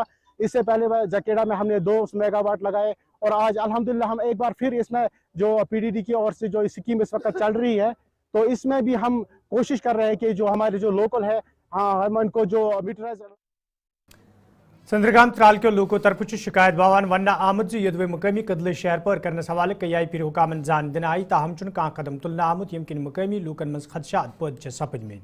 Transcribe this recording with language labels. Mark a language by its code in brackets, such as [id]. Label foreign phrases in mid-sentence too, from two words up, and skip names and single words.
[hi] इससे पहले जकेड़ा में हमने 2 मेगावाट लगाए और आज अल्हम्दुलिल्लाह हम एक बार फिर इसमें जो PDD की ओर से जो स्कीम इस वक्त चल रही है तो इसमें भी हम कोशिश कर रहे हैं कि जो हमारे जो लोकल है हम उनको जो मीटराइज [ks] चंद्रकांत त्राल के लोगों तरफ शिकायत बावान वन आमद यदवे मुकामी कदल शहर पर करने हवाले कई पीर हुकामन जान दिन आई ताहम कह कदम तुलना आमुत यम किन मुकामी लूकन मज खदशात पद सपदम।